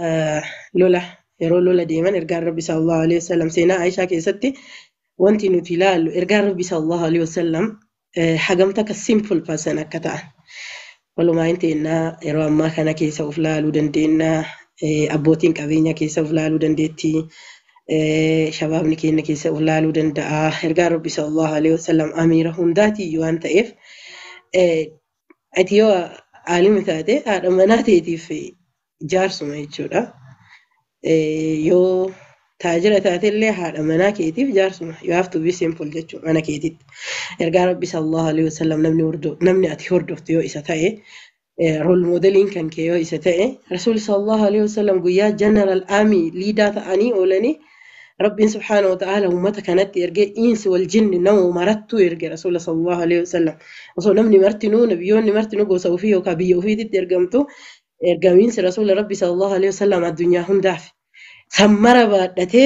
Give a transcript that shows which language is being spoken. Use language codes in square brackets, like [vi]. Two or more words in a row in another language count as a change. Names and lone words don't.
[om] yeroo lola deeman ergaan rabbi [ar] صلى الله عليه وسلم [om] seenaa Aishaa keessatti wanti nuti ilaallu ergaan rabbi sallallahu alaihi wasallam hagamta ka [en] simple person [om] akka ta'an walumaa inteenna yeroo ammaa kana keessa of laaluu dandeenya abbootiin qabeenya keessa of laaluu dandeetti shabaabni keenya keessa of laaluu danda'a ergaan rabbi [ar] صلى الله عليه وسلم [om] amiira hundaati waan ta'eef ati yoo aalimi taate haadha manaa teetiif jaarsuma jechuudha yoo taajira taatellee haadha manaa keetiif jaarsuma [en] you have to be simple [om] jechuudha mana keetitti ergaa rabbi [ar] صلى الله عليه وسلم [om] namni ati hordoftu yoo isa ta'e [en] role modeling [om] kan kee yoo isa ta'e rasuul [ar] صلى الله عليه وسلم [om] guyyaa [en] general army leader [om] ta'anii oolanii rabbiin [ar] سبحانه و [om] ta'ala ummata kanatti ergee [ar] الإنس والجن [om] nama marattu erge rasuul [ar] صلى الله عليه وسلم [om] osoo namni martinuu nabiyyoonni martinuu gosa ofii yookaan biyya ofiitti ergamtu ergamiinsi rasuul rabbi [ar] صلى الله عليه وسلم [om] addunyaa hundaaf sammara baadhatee